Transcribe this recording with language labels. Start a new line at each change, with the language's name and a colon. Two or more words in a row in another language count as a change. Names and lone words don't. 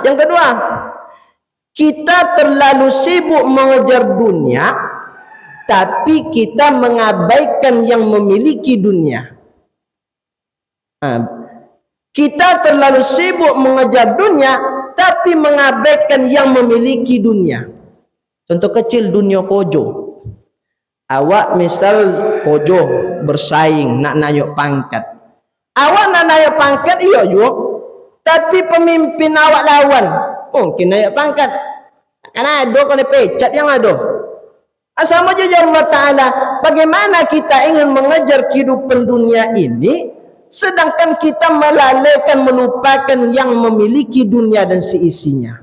Indonesian: Yang kedua, kita terlalu sibuk mengejar dunia, tapi kita mengabaikan yang memiliki dunia. Kita terlalu sibuk mengejar dunia, tapi mengabaikan yang memiliki dunia. Contoh kecil dunia kojo. Awak misal kojo bersaing nak nayuk pangkat. Awak nak naik pangkat, iya juga. Tapi pemimpin awak lawan, mungkin naik pangkat. Karena ada kalau pecat yang ada. Sama saja Allah Ta'ala, bagaimana kita ingin mengejar kehidupan dunia ini, sedangkan kita melalaikan, melupakan yang memiliki dunia dan seisinya.